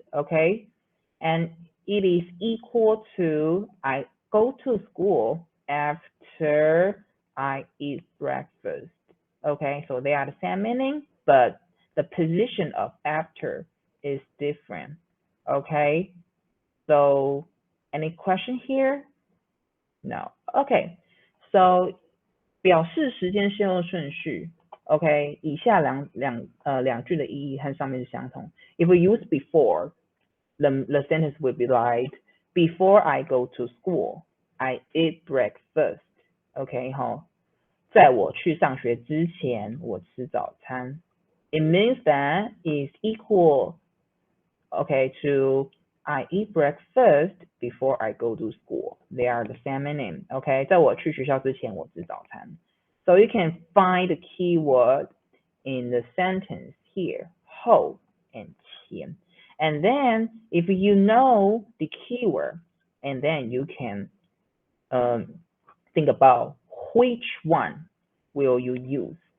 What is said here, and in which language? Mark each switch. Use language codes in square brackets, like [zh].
[en] Okay, and it is equal to I go to school after I eat breakfast. Okay, so they are the same meaning, but the position of after is different. Okay, so any question here? No. [zh] Okay, so 表示时间先后顺序。 OK， 以下两句的意义和上面是相同。 [en] If we use before, the sentence will be like, before I go to school, I eat breakfast. [zh] OK， 好，在我去上学之前，我吃早餐。 [en] It means that is equal, okay, to I eat breakfast before I go to school. They are the same meaning. [zh] Okay, 在我去学校之前，我吃早餐。 [en] So you can find the keyword in the sentence here, 后 and 前. And then if you know the keyword, and then you can think about which one will you use.